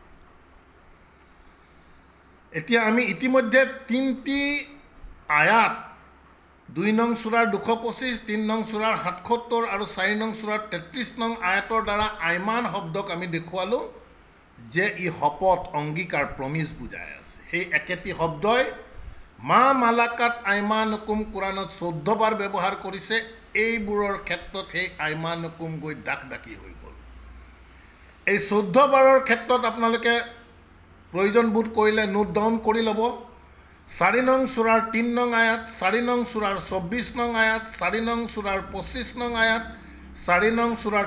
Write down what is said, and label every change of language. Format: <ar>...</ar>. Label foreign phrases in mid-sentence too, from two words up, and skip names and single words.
<as>এতিয়া আমি ইতিমধ্যে 3টি আয়াত, 2 নং সূৰাৰ 225, 3 নং সূৰাৰ 77 আৰু 4 নং সূৰাৰ 33 নং আয়াতৰ দ্বাৰা আইমান শব্দক আমি দেখুৱালোঁ যে ই শপত, অংগীকাৰ, প্ৰমিজ বুজাই আছে। সেই একেটি শব্দই</as> <ar>ما ملكت أيمانكم</ar> <as>কোৰাণত 14 বাৰ ব্যৱহাৰ কৰিছে। এইবোৰৰ ক্ষেত্ৰত সেই আইমানুকুম গৈ ডাকি হৈ গ'ল। এই 14 বাৰৰ ক্ষেত্ৰত আপোনালোকে প্ৰয়োজন বোধ কৰিলে</as> <en>note down</en> <as>কৰি ল'ব। 4 নং সূৰাৰ 3 নং আয়াত, 4 নং সূৰাৰ 24 নং আয়াত, 4 নং সূৰাৰ 25 নং আয়াত, 4 নং সূৰাৰ</as>